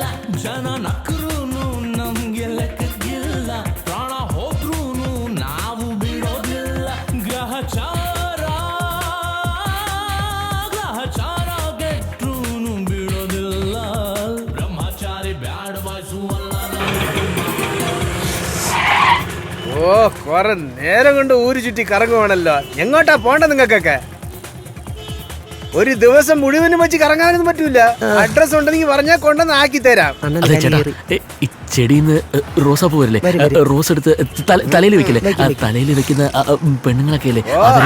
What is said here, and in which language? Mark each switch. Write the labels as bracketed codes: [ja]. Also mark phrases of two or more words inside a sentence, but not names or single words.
[kn] ಜನ ನಕ್ರೂನು ನಮ್ಗೆ ಲೆಕ್ಕಕ್ಕಿಲ್ಲ. ಪ್ರಾಣ ಹೋಗ್ರೂನು ನಾವು ಬಿಡೋದಿಲ್ಲ. ಗ್ರಹಚಾರ ಗೆಟ್ರೂನು ಬಿಡೋದಿಲ್ಲ. ಬ್ರಹ್ಮಚಾರಿ ಬ್ಯಾಡ ಬಾಯ್ಸುವಲ್ಲ. [ml] ഓ, കുറെ നേരം കൊണ്ട് ഊരു ചുറ്റി കറങ്ങുവാണല്ലോ. എങ്ങോട്ടാ പോണ്ട നിങ്ങൾക്കൊക്കെ? ഒരു ദിവസം മുഴുവനും വെച്ച് കറങ്ങാനൊന്നും പറ്റൂല. അഡ്രസ് ഉണ്ടെങ്കിൽ പറഞ്ഞാൽ കൊണ്ടുവന്ന് ആക്കി തരാം. അണ്ണൻ അതെ ചേട്ടാ, കലിയേറി. ഈ ചെടിന്ന് റോസാപ്പൂ വരില്ലേ, റോസ് എടുത്ത് തലയിൽ വെക്കില്ലേ, തലയിൽ വെക്കുന്ന പെണ്ണുങ്ങളൊക്കെ അല്ലേ അവര്.